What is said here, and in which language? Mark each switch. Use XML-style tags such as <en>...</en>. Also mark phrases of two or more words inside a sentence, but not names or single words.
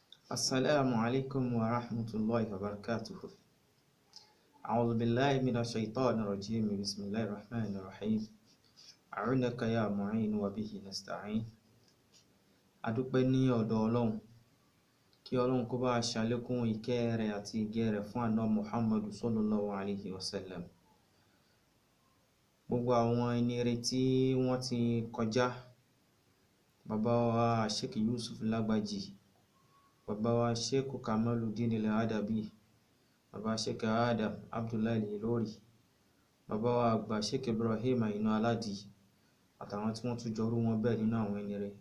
<ar>السلام عليكم ورحمة الله وبركاته. أعوذ بالله من الشيطان الرجيم. بسم الله الرحمن الرحيم. أعونك يا معين وبه نستعين.</ar> <yo>Adúpẹ́ ní ọ̀dọ̀ Ọlọ́run, kí Ọlọ́run kó bá ṣàlékún ìkẹ́ rẹ̀ àti ìgẹ́ rẹ̀ fún ànábì Muhammad</yo> <ar>صلى الله عليه وسلم.</ar> <yo>Gbogbo àwọn ẹni rere tí wọ́n ti kọjá, bàbá wa Sheikh Yusuf Lagbaji, bàbá wa Sheikh Kamaluddin Al-Adabi, bàbá Sheikh Adam Abdullahi Al-Ilori, bàbá wa àgbà Sheikh Ibrahim Aina Aladi, àtàwọn tí wọ́n tún jọrú wọn bẹ́ẹ̀ nínú àwọn ẹni rere.</yo>